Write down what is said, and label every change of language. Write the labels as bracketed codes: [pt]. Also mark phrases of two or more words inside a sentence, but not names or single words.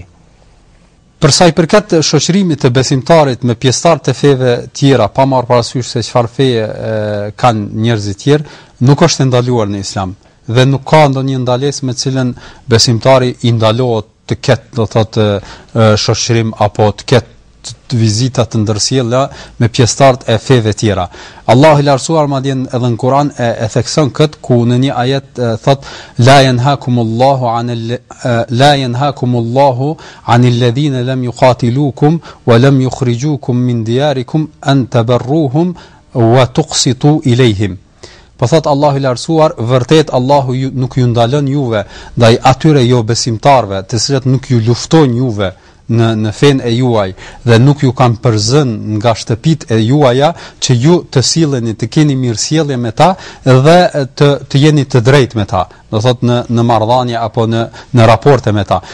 [sq] Për sa i përket shoqërimit të besimtarit me pjesëtar të feve tjera, pa marrë parasysh se çfarë feje kanë njerëzit tjerë, nuk është ndaluar në Islam dhe nuk ka ndonjë ndalesë me cilën besimtari i ndalohet të ketë, do thotë, shoqërim apo të ketë vizita të ndërsjellja me pjesëtarët e feve tjera. Allahu i lartësuar madje edhe në Kur'an e thekson këtë, ku në një ajet thot [ar] لا ينهاكم الله عن الذين لم يقاتلوكم ولم يخرجوكم من دياركم أن تبروهم وتقسطوا إليهم. [sq] Po thot Allahu i lartësuar, vërtet Allahu nuk ju ndalon juve ndaj atyre jo besimtarve, të cilët nuk ju luftojnë juve në fen e juaj dhe nuk ju kanë përzën nga shtëpitë e juaja, që ju të silleni të keni mirësjellje me ta dhe të jeni të drejtë me ta, do thot në marrëdhënie apo në raporte me ta.